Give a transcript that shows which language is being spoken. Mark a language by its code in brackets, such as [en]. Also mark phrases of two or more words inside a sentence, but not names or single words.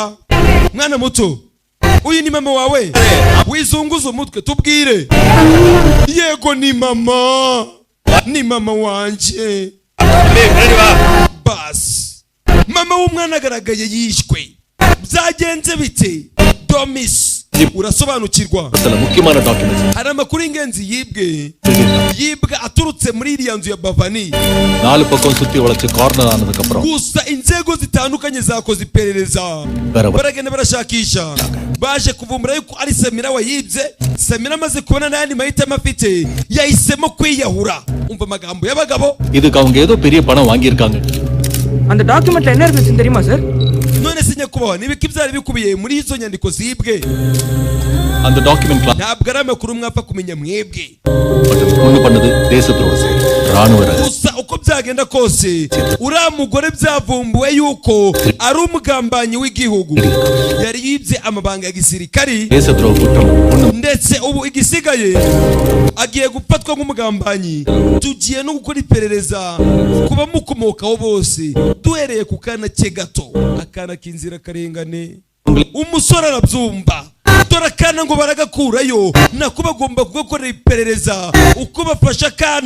[rw] mwana muto, uyu ni mama wawe? wizunguza umutwe tubwire. yego ni mama wanje. basi mama w'umwana agaragaye yishwe. byagenze bite? domis urasobanukirwa? [ta] முக்கியமான டாக்குமெண்ட்ஸ். [rw] hari amakuru y'ingenzi yibwe aturutse muri iriya nzu ya Bavani. [ta] 4 பக்கம் சுத்தி வளைச்சு கார்னர் ஆனதுக்கு அப்புறம் [rw] gusa inzego zitandukanye zakoze iperereza. baragenda barashakisha. baje kuvumbura yuko ari Samira wayibye. Samira amaze kubona n'ayandi mahitamo afite yahisemo kwiyahura. umva amagambo y'abagabo. [ta] இதுக்கு அவங்க ஏதோ பெரிய பணம் வாங்கி இருக்காங்க. அந்த டாக்குமெண்ட்ல என்ன இருக்குன்னு தெரியுமா சார்? [rw] none se nyakubaho nibiki byari bikubiye muri izo nyandiko zibwe? [ta] அந்த டாக்குமெண்ட்ல [rw] ntabwo ari amakuru mwapfa kumenya mwebwe. [ta] ஒண்ணு பண்ணது தேச துரோகம், ராணுவ [rw] gusa uko byagenda kose uriya mugore byavumbuwe yuko ari umugambanyi w'igihugu. yari yibye amabanga ya gisirikari [ta] தேச துரோகம், [rw] ndetse ubu igisigaye agiye gufatwa nk'umugambanyi. tugiye no gukora iperereza kuba mukomokaho bose duhereye ku kana cye gato, akana k'inzira karengane. umusore arabyumva. dore akana ngo baragakurayo, nako bagomba kugakorera iperereza uko bafasha akana.